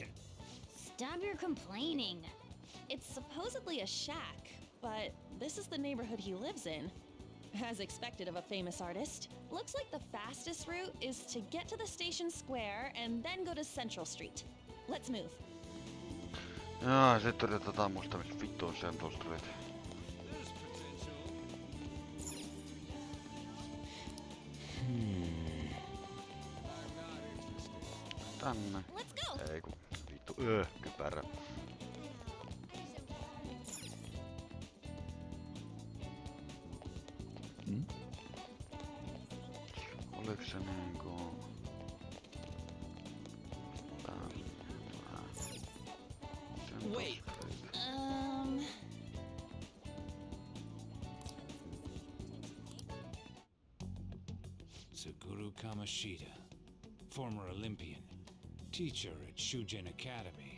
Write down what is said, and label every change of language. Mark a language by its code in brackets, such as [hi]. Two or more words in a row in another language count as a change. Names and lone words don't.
[en] Stop your complaining. It's supposedly a shack, but this is the neighborhood he lives in. As expected of a famous artist, looks like the fastest route is to get to the station square and then go to Central Street. Let's move. [fi] Jaa, sit yritetään muistaa, missä vittu on Central Street. Tänne. [en] Let's go. [fi] Ei kun vittu, kypärä. Oliko se niinku... [en] Wait. Suguru Kamoshida, former Olympian, teacher at Shujin Academy.